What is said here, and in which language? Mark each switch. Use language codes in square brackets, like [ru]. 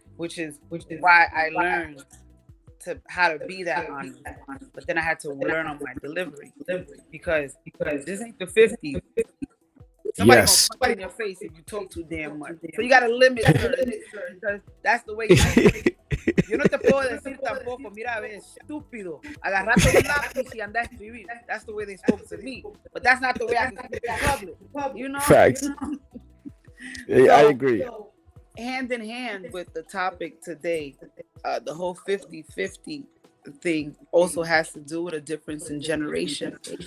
[en] Which is why I learned to how to be that honest. But then I had to learn on my delivery because this ain't the 50s. Somebody Yes. gonna punch in your face if you talk too damn much. So you gotta limit certain, because that's the way you speak. [es] Yo no te puedo decir tampoco, mira, ve, estúpido, agarrate un lápiz y anda a escribir. [en] That's the way they spoke to me. But that's not the way I can speak in public. You know? Facts. Yeah, I agree. Hand in hand with the topic today, the whole 50-50 thing also has to do with a difference in generation.